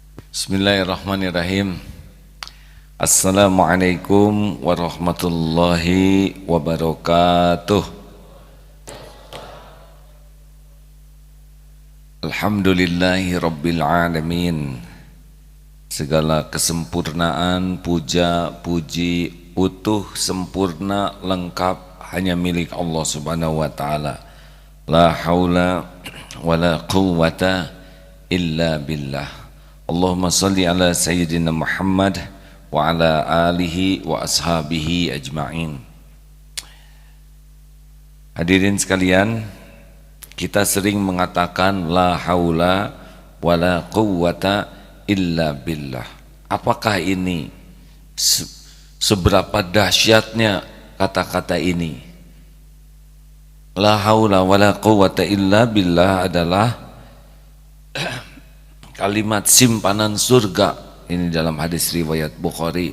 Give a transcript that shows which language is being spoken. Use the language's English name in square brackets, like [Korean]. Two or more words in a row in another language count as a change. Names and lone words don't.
[Arabic] بسم الله الرحمن الرحيم. السلام عليكم ورحمة الله وبركاته. الحمد لله رب العالمين. [Indonesian] Segala kesempurnaan, puja, puji, utuh, sempurna, lengkap hanya milik Allah [Arabic] سبحانه وتعالى. لا حول ولا قوة إلا بالله. اللهم صل على سيدنا محمد وعلى آله وأصحابه أجمعين. [Indonesian] Hadirin sekalian, kita sering mengatakan [Arabic] لا حول ولا قوة إلا بالله. [Indonesian] Apakah ini? Seberapa dahsyatnya kata-kata ini? [Arabic] لا حول ولا قوة إلا بالله [Indonesian] adalah kalimat simpanan surga. Ini dalam hadis riwayat Bukhari.